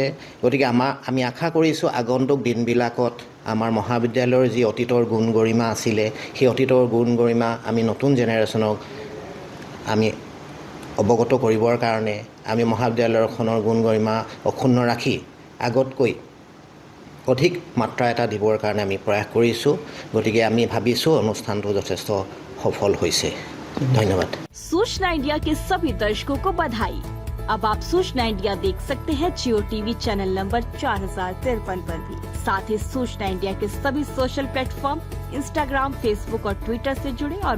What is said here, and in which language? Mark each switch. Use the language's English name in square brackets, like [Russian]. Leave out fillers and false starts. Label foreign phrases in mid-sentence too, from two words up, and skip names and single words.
[Assamese] গতিকে আমি আশা কৰিছোঁ আগন্তুক দিনবিলাকত আমাৰ মহাবিদ্যালয়ৰ যি অতীতৰ গুণ গৰিমা আছিলে, সেই অতীতৰ গুণ গৰিমা আমি নতুন জেনেৰেশ্যনক আমি অৱগত কৰিবৰ কাৰণে আমি মহাবিদ্যালয়খনৰ গুণ গৰিমা অক্ষুণ্ণ ৰাখি আগতকৈ অধিক মাত্ৰা এটা দিবৰ কাৰণে আমি প্ৰয়াস কৰিছোঁ। গতিকে আমি ভাবিছোঁ অনুষ্ঠানটো যথেষ্ট সফল হৈছে। [Hindi] धन्यवाद। सूचना इंडिया के सभी दर्शकों को बधाई। अब आप सूचना इंडिया देख सकते हैं जियो टीवी चैनल नंबर 4053 पर भी। साथ ही सूचना इंडिया के सभी [English] social platform [Hindi] इंस्टाग्राम, फेसबुक और ट्विटर से जुड़े और